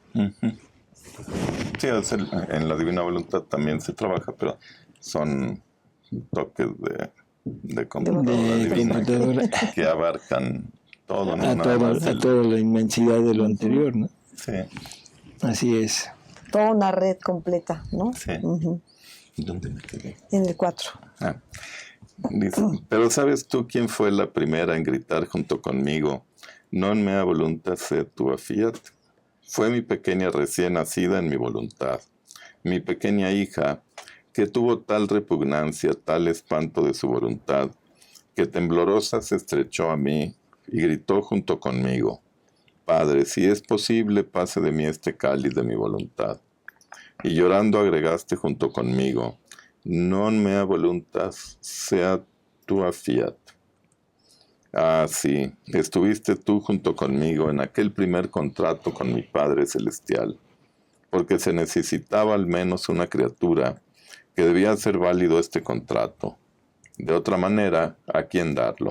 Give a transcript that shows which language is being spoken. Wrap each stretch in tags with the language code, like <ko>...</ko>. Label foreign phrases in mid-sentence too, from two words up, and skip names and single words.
<es>Sí, en la divina voluntad también se trabaja, pero son toques de computadora divina que abarcan todo, ¿no? A toda la inmensidad de lo anterior, ¿no? Sí. Así es. Toda una red completa, ¿no? Sí. ¿Dónde me quedé? En el 4. Dice, pero ¿sabes tú quién fue la primera en gritar junto conmigo?</es> <la>Non mea voluntas sed tua fiat.</la> <es>Fue mi pequeña recién nacida en mi voluntad, mi pequeña hija, que tuvo tal repugnancia, tal espanto de su voluntad, que temblorosa se estrechó a mí y gritó junto conmigo, Padre, si es posible, pase de mí este cáliz de mi voluntad. Y llorando agregaste junto conmigo,</es> <la>non mea voluntas sea tua fiat.</la> <es>Ah, sí, estuviste tú junto conmigo en aquel primer contrato con mi Padre Celestial, porque se necesitaba al menos una criatura que debía hacer válido este contrato. De otra manera, ¿a quién darlo?</es>